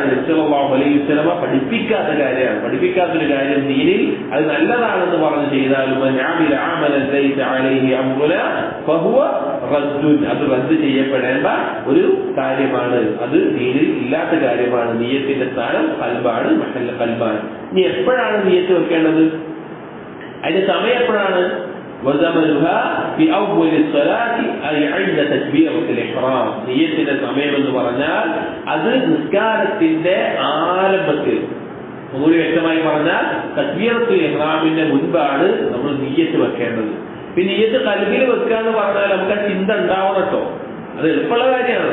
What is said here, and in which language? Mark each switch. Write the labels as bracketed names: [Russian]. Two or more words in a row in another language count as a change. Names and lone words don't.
[Malayalam] നബി [Arabic] صلى الله عليه وسلم [Malayalam] പഠിപ്പിക്കാത്ത കാര്യമാണ്. പഠിപ്പിക്കാത്തൊരു കാര്യം ദീനിൽ അത് നല്ലതാണെന്ന് പറഞ്ഞ് ചെയ്താലും അത് റദ്ദ് ചെയ്യപ്പെടേണ്ട ഒരു കാര്യമാണ്. അത് ദീനിൽ ഇല്ലാത്ത കാര്യമാണ്. നിയ്യത്തിന്റെ സ്ഥാനം ഖൽബാണ്, മഹല്ല് ഖൽബാണ്. ഇനി എപ്പോഴാണ് നിയ്യത്ത് വെക്കേണ്ടത്? അതിന്റെ സമയം എപ്പോഴാണ്? [Arabic] وزمنها في أول الصلاة أي عند تكبيرة الإحرام. [Malayalam] നിയ്യത്തിന്റെ സമയം എന്ന് പറഞ്ഞാൽ അത് നിസ്കാരത്തിന്റെ ആരംഭത്തിൽ, ഒന്നുകൂടി വ്യക്തമായി പറഞ്ഞാൽ തക്ബീറത്തുൽ ഇഹ്റാമിന്റെ മുൻപാണ് നമ്മൾ നിയ്യത്ത് വെക്കേണ്ടത്. പിന്നെ നിയ്യത്ത് ഖൽബിൽ വെക്കുക എന്ന് പറഞ്ഞാൽ നമുക്ക് ആ ചിന്ത ഉണ്ടാവണം കേട്ടോ. അത് എളുപ്പമുള്ള കാര്യമാണ്.